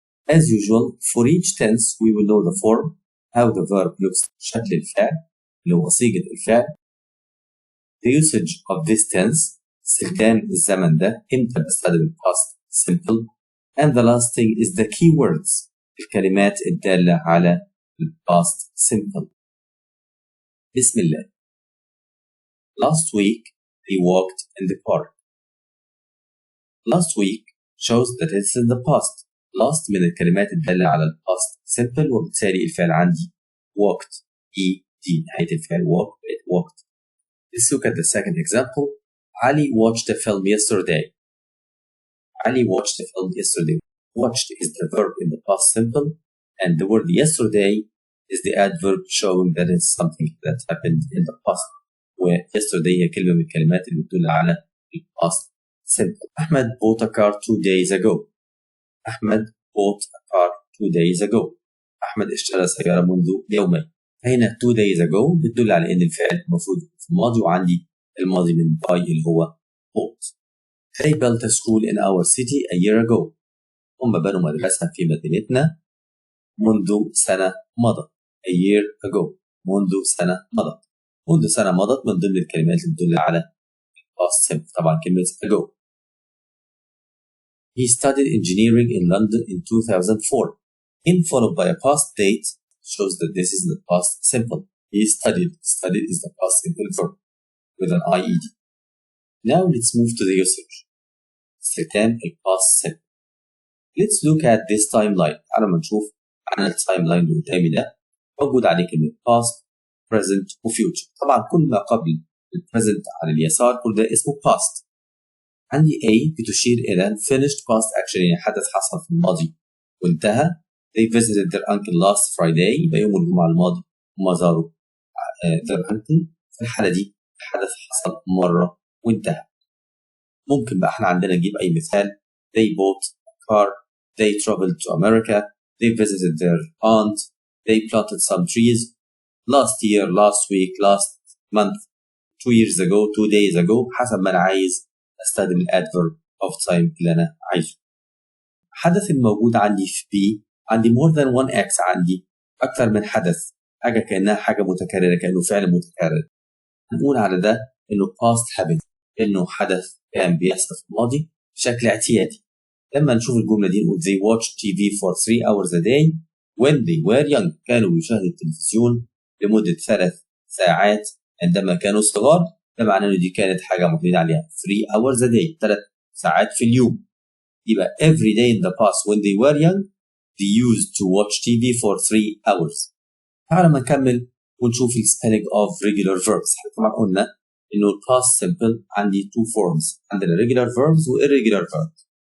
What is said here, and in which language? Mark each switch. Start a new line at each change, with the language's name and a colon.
English: As usual, for each tense we will know the form, how the verb looks,
Arabic: شكل الفعل اللي هو صيغة الفعل,
English: the usage of this tense,
Arabic: استخدام الزمن ده, امتى بستخدم
English: past simple, and the last thing is the keywords,
Arabic: الكلمات الدالة على
English: past simple.
Arabic: بسم الله.
English: Last week they walked in the park. Last week shows that it's in the past.
Arabic: Last من الكلمات الدالة على past simple, وبالتالي الفعل عندي walked, دي نهاية الفعل walked.
English: Let's look at the second example. Ali watched a film yesterday. Ali watched a film yesterday. Watched is the verb in the past simple, and the word yesterday is the adverb showing that it's something that happened in the past. Where yesterday
Arabic: هي كلمة من الكلمات اللي بتدل على past simple.
English: Ahmed bought a car 2 days ago. Ahmed bought a car 2 days ago.
Arabic: أحمد اشترى سيارة منذ يومين. هنا
English: 2 days ago
Arabic: بتدل على إن الفعل المفروض في الماضي, وعندي الماضي من buy اللي هو bought.
English: They built a school in our city a year ago.
Arabic: هم بنوا مدرسة في مدينتنا منذ سنة مضت.
English: A year ago.
Arabic: منذ سنة مضت. منذ سنة مضت من ضمن الكلمات اللي بتدل على past simple. طبعا كلمة ago.
English: He studied engineering in London in 2004. In followed by a past date shows that this is the past simple. He studied. Studied is the past simple verb with an IED. Now let's move to the usage.
Arabic: استخدام
English: past simple. Let's look at this timeline.
Arabic: على ما نشوف عن التايملاين اللي قدامي ده, موجود عليه كلمة past, present و future. طبعا كل ما قبل present على اليسار كل ده اسمه past. عندي A بتشير إلى
English: finished past action,
Arabic: يعني حدث حصل في الماضي وانتهى.
English: They visited their uncle last Friday.
Arabic: يبقى يوم الجمعة الماضي هم زاروا
English: their uncle.
Arabic: في الحالة دي الحدث حصل مرة وانتهى. ممكن بقى احنا عندنا نجيب أي مثال.
English: They bought a car. They traveled to America. They visited their aunt. They planted some trees. Last year, last week, last month, 2 years ago, 2 days ago.
Arabic: حسب ما أنا عايز أستخدم الadverb of time اللي أنا عايزه. الحدث الموجود عندي في B عندي
English: more than one X,
Arabic: عندي أكثر من حدث. حاجة كأنها حاجة متكررة, كأنه فعل متكرر. هنقول على ده إنه past habit, إنه حدث كان بيحصل في الماضي بشكل اعتيادي. لما نشوف الجملة دي نقول
English: they watched TV for 3 hours a day when they were young.
Arabic: كانوا يشاهدوا التلفزيون لمدة 3 ساعات عندما كانوا صغار. ده معناه إن دي كانت حاجة معتمدة عليها
English: 3 hours a day,
Arabic: 3 ساعات في اليوم.
English: يبقى every day in the past when they were young they used to watch TV for 3 hours.
Arabic: تعالوا ما نكمل ونشوف ال spelling of regular verbs. طبعا قلنا إنه past simple عندي 2 forms. عندنا regular verbs و irregular verbs.